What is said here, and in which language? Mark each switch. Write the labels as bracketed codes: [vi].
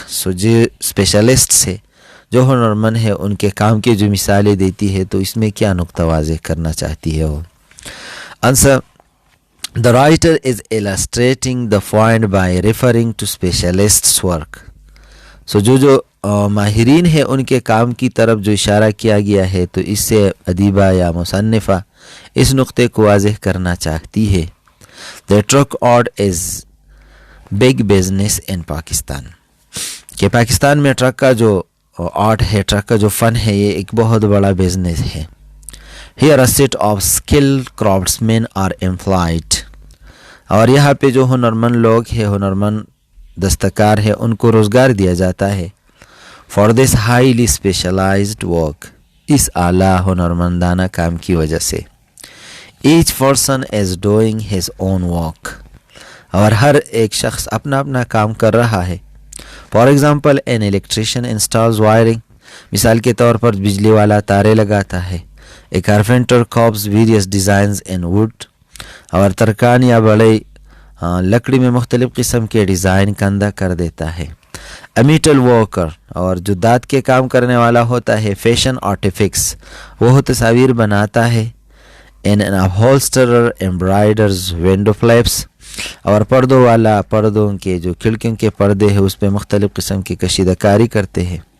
[ur] جو اسپیشلسٹ ہے، جو ہنرمند ہے، ان کے کام کے جو مثالیں دیتی ہے، تو اس میں کیا نقطہ واضح کرنا چاہتی ہے وہ؟ Answer: [en] The writer is illustrating the point by referring to specialists' work. [ur] جو ماہرین ہیں ان کے کام کی طرف جو اشارہ کیا گیا ہے، تو اس سے ادیبہ یا مصنفہ اس نقطے کو واضح کرنا چاہتی ہے. [en] The truck art is big business in Pakistan. [ur] کہ پاکستان میں ٹرک کا جو آرٹ ہے، ٹرک کا جو فن ہے، یہ ایک بہت بڑا بزنس ہے. [en] Here a set of skilled craftsmen are employed. [ur] اور یہاں پہ جو ہنرمند لوگ ہیں، ہنرمند دستکار ہے، ان کو روزگار دیا جاتا ہے. [en] For this highly specialized work، [ur] اس اعلیٰ ہنرمندانہ کام کی وجہ سے. [en] Each person is doing his own work. [ur] اور ہر ایک شخص اپنا اپنا کام کر رہا ہے. [en] For example, an electrician installs wiring. [ur] مثال کے طور پر بجلی والا تارے لگاتا ہے. [en] A carpenter carves various designs in wood. [ur] اور ترکان یا بڑے لکڑی میں مختلف قسم کے ڈیزائن کندہ کر دیتا ہے. [en] A metal worker، [ur] اور جو دانت کے کام کرنے والا ہوتا ہے. [en] Fashion artifacts، [ur] وہ تصاویر بناتا ہے. [en] And an upholsterer embroiders window flaps، [ur] اور پردوں والا پردوں کے جو کھڑکیوں کے پردے ہیں اس پہ مختلف قسم کی کشیدہ کاری کرتے ہیں.